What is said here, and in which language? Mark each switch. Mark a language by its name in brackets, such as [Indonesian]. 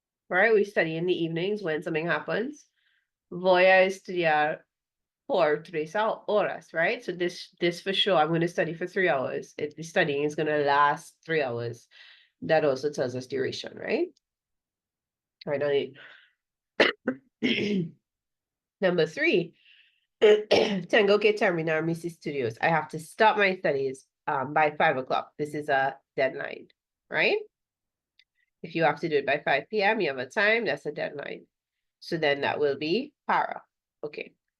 [English] Right, we study in the evenings when something happens. [Spanish] Voy a estudiar por 3 horas, [English] right? So this for sure, I'm going to study for 3 hours. The studying is going to last 3 hours. That also tells us duration, right? All right, number 3, [Spanish] tengo que terminar mis estudios. [English] I have to stop my studies by 5 o'clock. This is a deadline, right? If you have to do it by 5 p.m., you have a time, that's a deadline. So then that will be para. Okay.